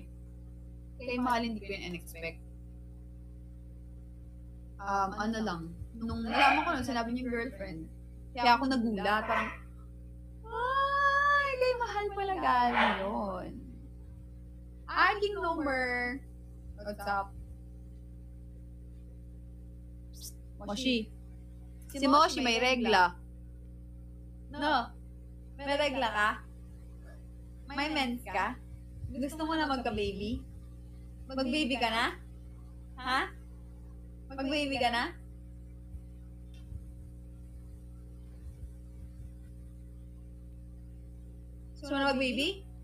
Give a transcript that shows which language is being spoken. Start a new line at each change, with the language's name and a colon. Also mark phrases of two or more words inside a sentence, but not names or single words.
Filipino: Kay Mahal hindi ko yun in-expect. Ano lang, nung nalaman ko nun, sinabi niya girlfriend. Kaya ako nagulat, parang, ay, kay Mahal pala galing yun. Aking number.
English: What's up?
Filipino: Moshi. Si Moshi may regla. No? May regla ka? May mens ka? Gusto mo na magka-baby? Mag-baby ka na? Ha? Mag-baby ka na? Gusto mo na mag-baby?